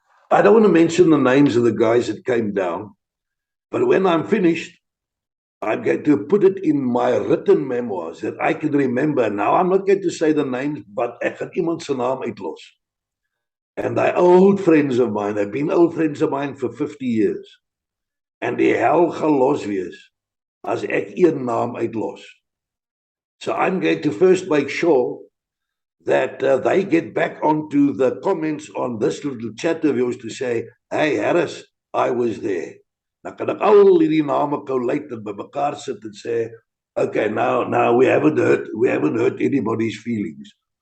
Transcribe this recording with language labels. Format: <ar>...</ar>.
<en>I don't want to mention the names of the guys that came down, but when I'm finished, I'm going to put it in my written memoirs that I can remember. Now, I'm not going to say the names, but</en> <af>ek gaan iemand se naam uitlos.</af> <en>And they're old friends of mine. They've been old friends of mine for 50 years.</en> <af>And die hel gaan los wees as ek een naam uitlos.</af> <en>So I'm going to first make sure that they get back onto the comments on this little chat of yours to say, hey, Harris, I was there.</en> <af>Nou kan ek al die name collate en by mekaar sit en sê,</af> <en>okay, now we haven't hurt anybody's feelings.</en>